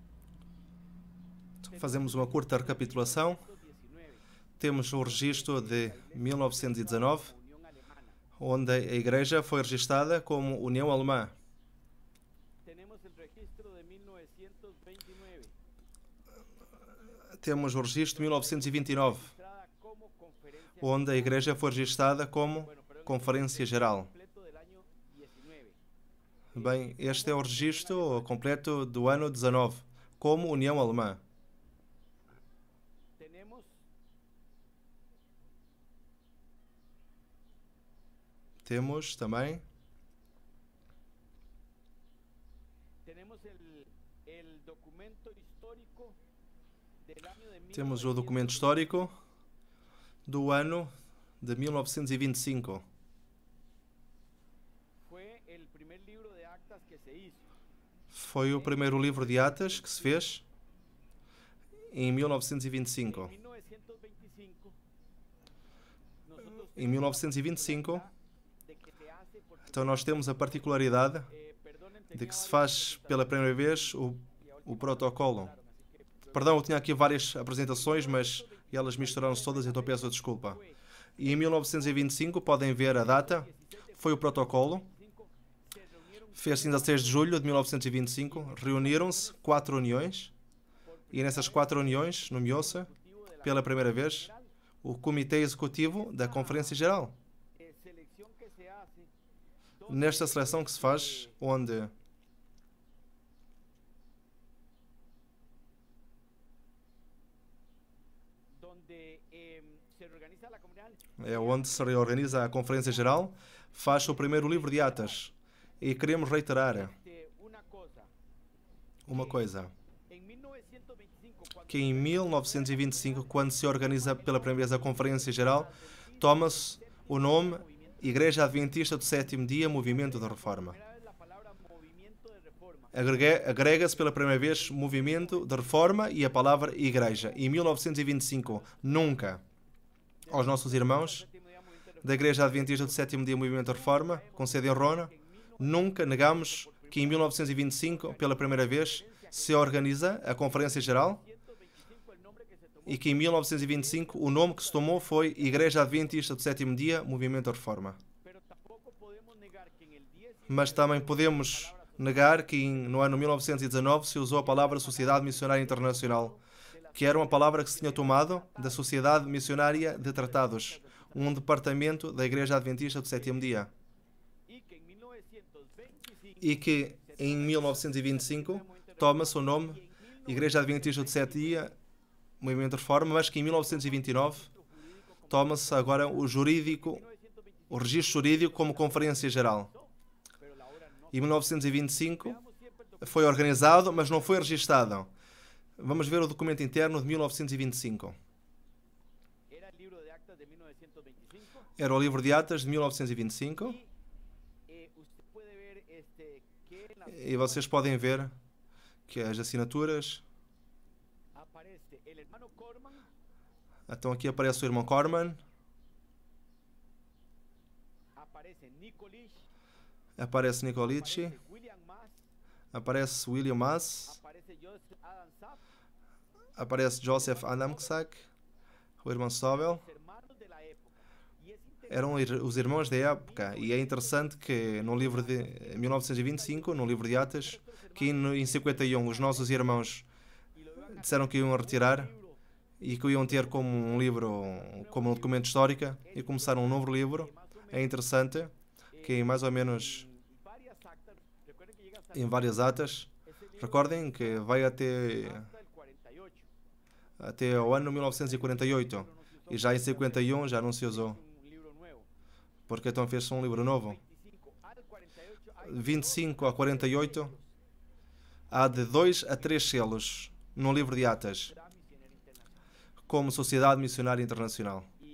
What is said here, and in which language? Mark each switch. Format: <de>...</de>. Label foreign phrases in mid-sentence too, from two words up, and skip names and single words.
<pt>Fazemos uma curta recapitulação. 1919, Temos o registro de 1919,</pt> <es>Unión Alemana.</es> <pt>onde a igreja foi registada como União Alemã.</pt> <es>Tenemos el registro de 1929,</es> <pt>Temos o registro de 1929,</pt> <es>registrada como conferencia</es> <pt>onde a igreja foi registada como Conferência Geral.</pt> <es>completo del año 19.</es> <pt>Bem, este é o registro completo do ano 19, como União Alemã.</pt> <es>Tenemos</es> <pt>Temos também</pt> <es>el documento histórico del año de</es> <pt>temos o documento histórico do ano de 1925.</pt> <es>Fue el primer libro de actas que se hizo.</es> <pt>Foi o primeiro livro de atas que se fez em 1925.</pt> <es>En 1925, nosotros</es> <pt>Em 1925,</pt> <es>de que se hace por</es> <pt>então nós temos a particularidade</pt> <es>perdonen,</es> <pt>de que se faz pela primeira vez o protocolo. Perdão, eu tinha aqui várias apresentações, mas elas misturaram-se todas, então peço desculpa. E em 1925, podem ver a data, foi o protocolo.</pt> <es>se reunieron</es> <pt>Fez-se em 16 de julho de 1925, reuniram-se 4 uniões, e nessas 4 uniões nomeou-se, pela primeira vez, o Comitê Executivo da Conferência Geral.</pt> <es>selección que se hace</es> <pt>Nesta seleção que se faz, onde</pt> <es>donde se organiza la comunidad.</es> <pt>é onde se reorganiza a Conferência Geral, faz o primeiro livro de atas. E queremos reiterar uma coisa,</pt> <es>En 1925, cuando</es> <pt>que em 1925, quando se organiza pela primeira vez a Conferência Geral, toma-se o nome Igreja Adventista do Sétimo Dia, Movimento da Reforma.</pt> <es>primera vez la palabra movimiento de reforma,</es> <pt>Agrega-se pela primeira vez Movimento da Reforma e a palavra Igreja. Em 1925, nunca aos nossos irmãos</pt> <es>séptimo día movimiento de</es> <pt>da Igreja Adventista do Sétimo Dia, Movimento da Reforma, com sede em Rona, nunca negamos que em 1925, pela primeira vez, se organiza a Conferência Geral</pt> <es>1925 el nombre que se tomó,</es> <pt>e que em 1925 o nome que se tomou foi Igreja Adventista do Sétimo Dia, Movimento da Reforma.</pt> <es>pero tampoco podemos negar que en el 10</es> <pt>Mas também podemos negar que no ano 1919 se usou a palavra Sociedade Missionária Internacional, que era uma palavra que se tinha tomado da Sociedade Missionária de Tratados, um departamento da Igreja Adventista do Sétimo Dia.</pt> <es>y que en 1925</es> <pt>E que em 1925 toma-se o nome Igreja Adventista do Sétimo Dia, Movimento de Reforma, mas que em 1929 toma-se agora o registro jurídico como Conferência Geral.</pt> <es>pero la hora no.</es> <pt>Em 1925</pt> <es>Veamos siempre el documento.</es> <pt>foi organizado, mas não foi registado. Vamos ver o documento interno de 1925.</pt> <es>Era el libro de actas de 1925</es> <pt>Era o livro de atas de 1925</pt> <es>usted puede ver que en las</es> <pt>e vocês podem ver que as assinaturas...</pt> <es>aparece el hermano Corman,</es> <pt>Então aqui aparece o irmão Corman,</pt> <es>aparece Nicolich,</es> <pt>aparece Nicolici,</pt> <es>aparece William Mass,</es> <pt>aparece William Mass,</pt> <es>aparece Joseph Adam Sapp,</es> <pt>aparece Joseph Adamczak, o irmão Sobel.</pt> <es>los hermanos de la época. Y es</es> <pt>Eram os irmãos da época, e é interessante que no livro de 1925, no livro de Atas, que em 51 os nossos irmãos disseram que iam retirar e que o iam ter como um livro, como um documento histórico, e começaram um novo livro. É interessante que em mais ou menos</pt> <es>varias actas, recuerden que llega hasta</es> <pt>em várias atas,</pt> <es>ese libro</es> <pt>recordem que vai até</pt> <es>hasta el 48.</es> <pt>o ano 1948 e já em 51 já não se usou.</pt> <es>Un</es> <pt>porque então fez-se um livro novo. 25 a 48, há de 2 a 3 selos no livro de Atas, como Sociedade Missionária Internacional.</pt>